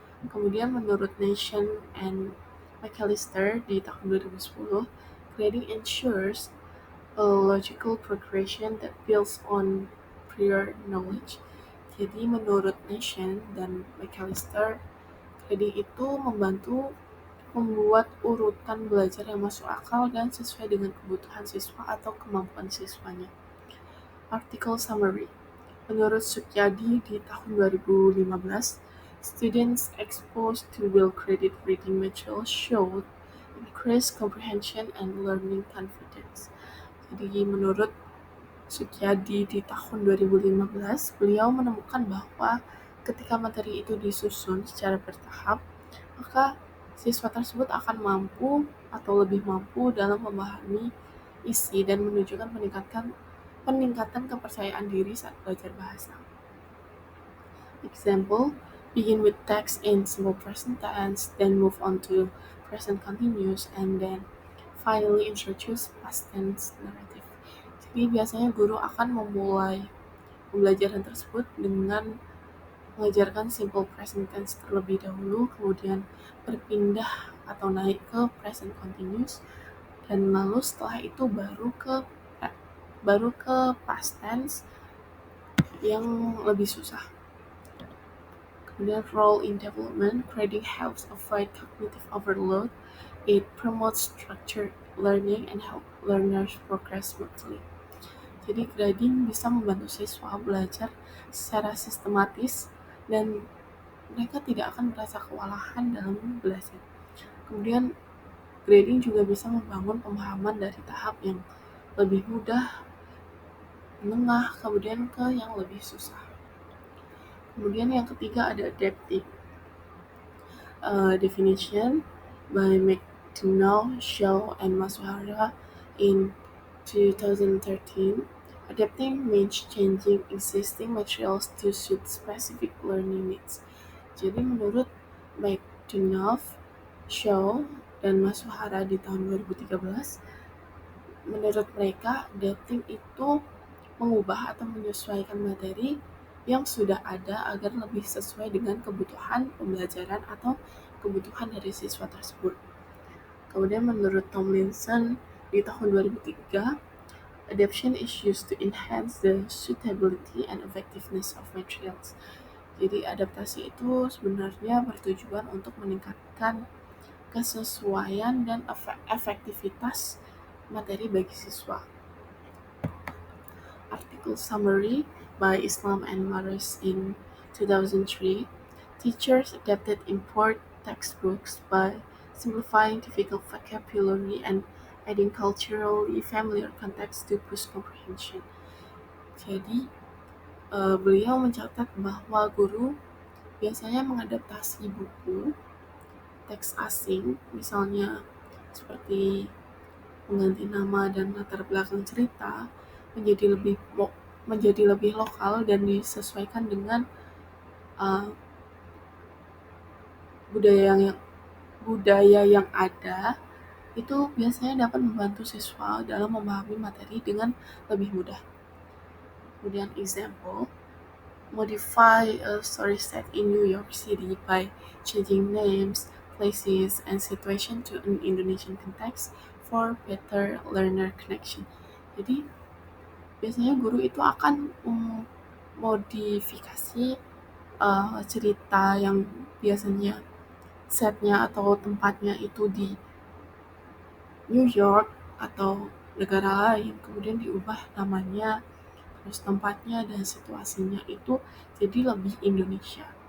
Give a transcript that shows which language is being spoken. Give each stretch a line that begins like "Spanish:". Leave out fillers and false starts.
Indonesian: Kemudian menurut
English: Nation and McAllister
Indonesian: di tahun
English: 2010, grading ensures a logical progression that builds on prior knowledge.
Indonesian: Jadi menurut Nation dan McAllister, grading itu membantu membuat urutan belajar yang masuk akal dan sesuai dengan kebutuhan siswa atau kemampuan siswanya.
English: Artikel summary.
Indonesian: Menurut
English: Sukyadi
Indonesian: di tahun
English: 2015, students exposed to well-graded reading materials showed increased comprehension and learning confidence.
Indonesian: Jadi menurut Sukyadi di tahun 2015, beliau menemukan bahwa ketika materi itu disusun secara bertahap, maka siswa tersebut akan mampu atau lebih mampu dalam memahami isi dan menunjukkan peningkatan kepercayaan diri saat belajar bahasa.
English: Example, begin with text in simple present tense, then move on to present continuous, and then finally introduce past tense narrative.
Indonesian: Jadi biasanya guru akan memulai pembelajaran tersebut dengan mengajarkan simple present tense terlebih dahulu, kemudian berpindah atau naik ke present continuous, dan lalu setelah itu baru ke past tense yang lebih susah. Kemudian
English: role in development, grading helps avoid cognitive overload. It promotes structured learning and help learners progress smoothly.
Indonesian: Jadi grading bisa membantu siswa belajar secara sistematis dan mereka tidak akan merasa kewalahan dalam belajar. Kemudian grading juga bisa membangun pemahaman dari tahap yang lebih mudah, menengah, kemudian ke yang lebih susah. Kemudian yang ketiga ada adaptive.
English: Definition by McDonough, Shaw, and Masuhara in 2013. Adapting means changing existing materials to suit specific learning needs.
Indonesian: Jadi menurut McDonough, Shaw, dan Masuhara di tahun 2013, menurut mereka adapting itu mengubah atau menyesuaikan materi yang sudah ada agar lebih sesuai dengan kebutuhan pembelajaran atau kebutuhan dari siswa tersebut. Kemudian menurut
English: Tomlinson
Indonesian: di tahun
English: 2003, adaptation is used to enhance the suitability and effectiveness of materials.
Indonesian: Jadi adaptasi itu sebenarnya bertujuan untuk meningkatkan kesesuaian dan efektivitas materi bagi siswa.
English: Article summary by Islam and Maris in 2003, teachers adapted import textbooks by simplifying difficult vocabulary and adding culturally familiar context to boost comprehension.
Indonesian: Jadi, beliau mencatat bahwa guru biasanya mengadaptasi buku teks asing, misalnya seperti mengganti nama dan latar belakang cerita menjadi lebih lokal dan disesuaikan dengan uh, budaya yang budaya yang ada, itu biasanya dapat membantu siswa dalam memahami materi dengan lebih mudah. Kemudian
English: example, modify a story set in New York City by changing names, places, and situation to an Indonesian context for better learner connection.
Indonesian: Jadi biasanya guru itu akan modifikasi cerita yang biasanya setnya atau tempatnya itu di New York atau negara lain, kemudian diubah namanya, terus tempatnya dan situasinya itu jadi lebih Indonesia.